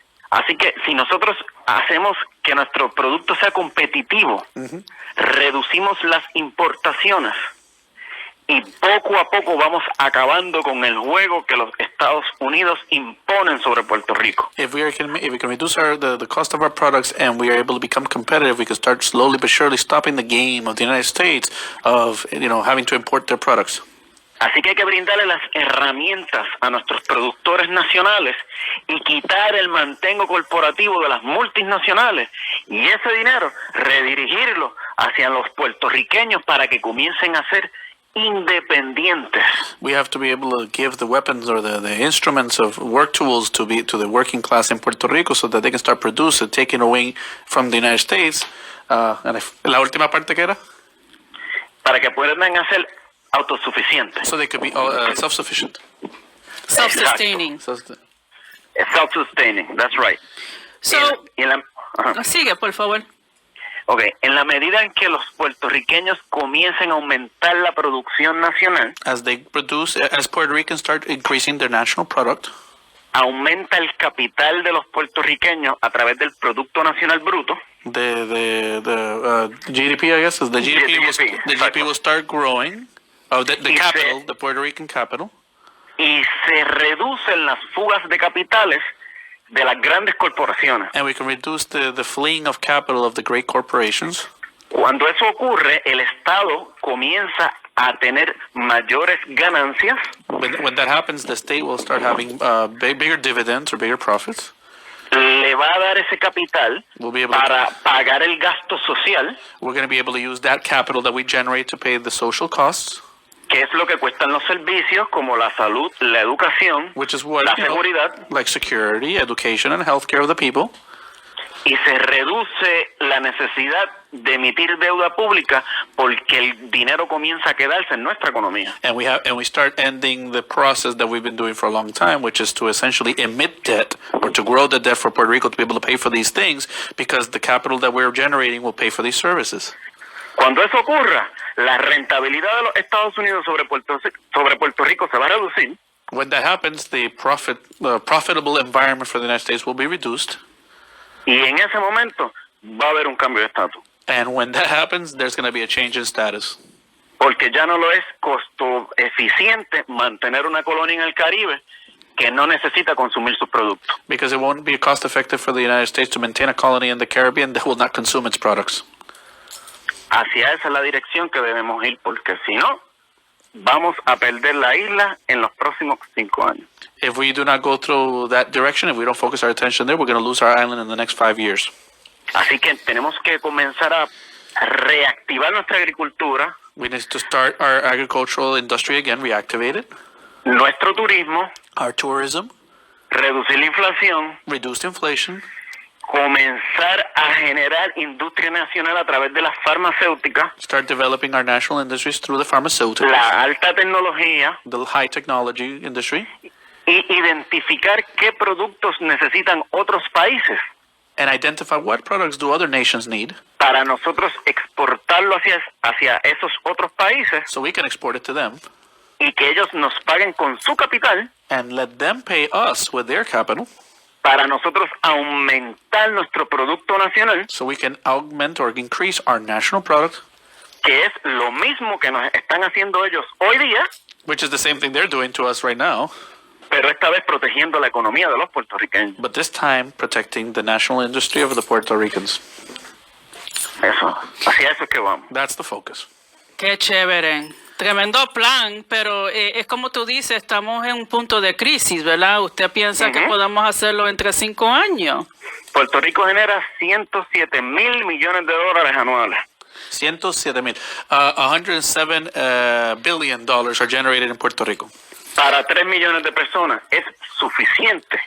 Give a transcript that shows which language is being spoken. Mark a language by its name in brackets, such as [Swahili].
[Spanish] Así que si nosotros hacemos que nuestro producto sea competitivo, reducimos las importaciones y poco a poco vamos acabando con el juego que los Estados Unidos imponen sobre Puerto Rico. [English] If we can reduce the cost of our products and we are able to become competitive, we can start slowly but surely stopping the game of the United States of having to import their products. [Spanish] Así que hay que brindarle las herramientas a nuestros productores nacionales y quitar el mantengo corporativo de las multinacionales y ese dinero redirigirlo hacia los puertorriqueños para que comiencen a ser independientes. [English] We have to be able to give the weapons or the instruments of work tools to the working class in Puerto Rico so that they can start producing, taking away from the United States. [Spanish] La última parte que era? Para que puedan hacer autosuficientes. [English] So they could be self-sufficient. Self-sustaining. Self-sustaining, that's right. [Spanish] So, sigue, por favor. Okay, en la medida en que los puertorriqueños comiencen a aumentar la producción nacional, [English] as Puerto Ricans start increasing their national product, [Spanish] aumenta el capital de los puertorriqueños a través del Producto Nacional Bruto. [English] The GDP, I guess, is the GDP will start growing. The capital, the Puerto Rican capital. [Spanish] Y se reducen las fugas de capitales de las grandes corporaciones. [English] And we can reduce the fleeing of capital of the great corporations. [Spanish] Cuando eso ocurre, el Estado comienza a tener mayores ganancias. [English] When that happens, the state will start having bigger dividends or bigger profits. [Spanish] Le va a dar ese capital para pagar el gasto social. [English] We're going to be able to use that capital that we generate to pay the social costs. [Spanish] Que es lo que cuestan los servicios como la salud, la educación, la seguridad. [English] Like security, education, and healthcare of the people. [Spanish] Y se reduce la necesidad de emitir deuda pública porque el dinero comienza a quedarse en nuestra economía. [English] And we start ending the process that we've been doing for a long time, which is to essentially emit debt or to grow the debt for Puerto Rico to be able to pay for these things because the capital that we're generating will pay for these services. [Spanish] Cuando eso ocurra, la rentabilidad de los Estados Unidos sobre Puerto Rico se va a reducir. [English] When that happens, the profitable environment for the United States will be reduced. [Spanish] Y en ese momento va a haber un cambio de estatus. [English] And when that happens, there's going to be a change in status. [Spanish] Porque ya no lo es costo eficiente mantener una colonia en el Caribe que no necesita consumir sus productos. [English] Because it won't be cost effective for the United States to maintain a colony in the Caribbean that will not consume its products. [Spanish] Hacia esa es la dirección que debemos ir, porque si no, vamos a perder la isla en los próximos 5 años. [English] If we do not go through that direction, if we don't focus our attention there, we're going to lose our island in the next 5 years. [Spanish] Así que tenemos que comenzar a reactivar nuestra agricultura. [English] We need to start our agricultural industry again, reactivate it. [Spanish] Nuestro turismo. [English] Our tourism. [Spanish] Reducir la inflación. [English] Reduce inflation. [Spanish] Comenzar a generar industria nacional a través de las farmacéuticas. [English] Start developing our national industries through the pharmaceuticals. [Spanish] La alta tecnología. [English] The high technology industry. [Spanish] Y identificar qué productos necesitan otros países. [English] And identify what products do other nations need. [Spanish] Para nosotros exportarlo hacia esos otros países. [English] So we can export it to them. [Spanish] Y que ellos nos paguen con su capital. [English] and let them pay us with their capital [Spanish] para nosotros aumentar nuestro producto nacional, [English] so we can augment or increase our national product, [Spanish] que es lo mismo que nos están haciendo ellos hoy día, [English] which is the same thing they're doing to us right now, [Spanish] pero esta vez protegiendo la economía de los puertorriqueños. [English] but this time protecting the national industry of the Puerto Ricans. [Spanish] Eso, hacia eso es que vamos. [English] That's the focus. [Spanish] Qué chévere. Tremendo plan, pero es como tú dices, estamos en un punto de crisis, ¿verdad? ¿Usted piensa que podamos hacerlo entre 5 años? Puerto Rico genera 107 mil millones de dólares anuales. 107,000. [English] $107 billion are generated in Puerto Rico. [Spanish] Para 3 millones de personas es suficiente